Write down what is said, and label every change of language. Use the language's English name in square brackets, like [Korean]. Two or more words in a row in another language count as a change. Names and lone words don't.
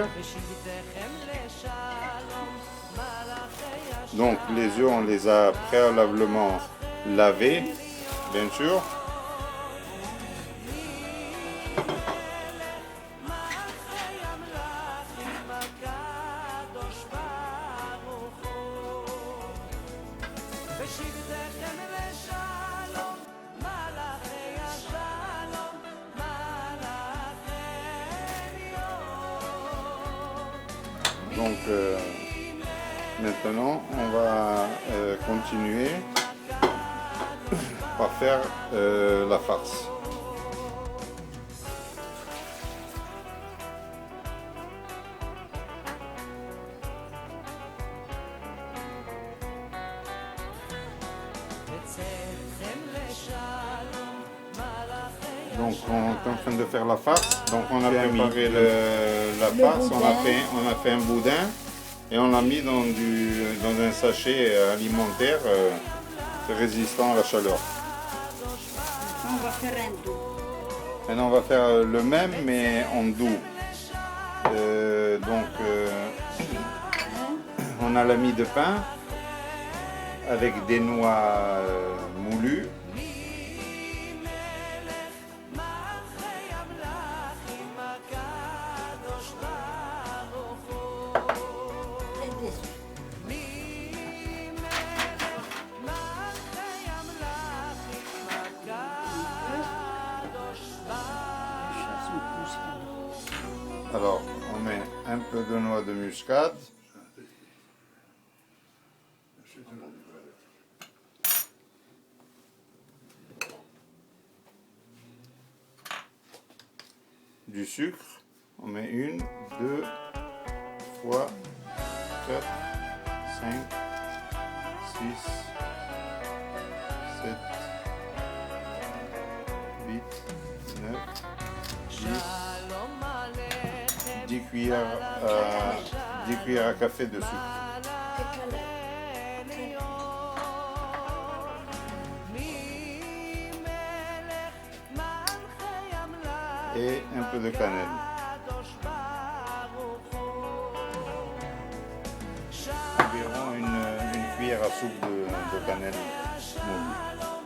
[Hebrew] בשבתכם לשלום, מלאכי [French] Donc les œufs, on les a préalablement lavés, bien sûr. [Hebrew] המלכים הקדוש ברוך הוא. בשבתכם לשלום, מלאכי השלום, מלאכי עליון. [French] Donc maintenant, on va continuer par faire la farce. [Hebrew] בצאתכם לשלום, מלאכי [French] Donc on est en train de faire la farce. Donc on a préparé la farce, on a fait un boudin et on l'a mis dans un sachet alimentaire résistant à la chaleur. on va faire un doux. Maintenant on va faire le même mais en doux. On a la mie de pain avec des noix moulues. [Hebrew] מלכי המלכים הקדוש ברוך הוא. [French] Et des œufs. [Hebrew] מלכי המלכים הקדוש ברוך הוא. [French] Alors on met un peu de noix de muscade. Du sucre, on met 1, 2, 3, 4, 5, 6, 7, 8, 9, 10, [Hebrew] שלום עליכם [French] 10 cuillères à café de sucre. Et un peu de cannelle. Environ une cuillère à soupe de cannelle moulue.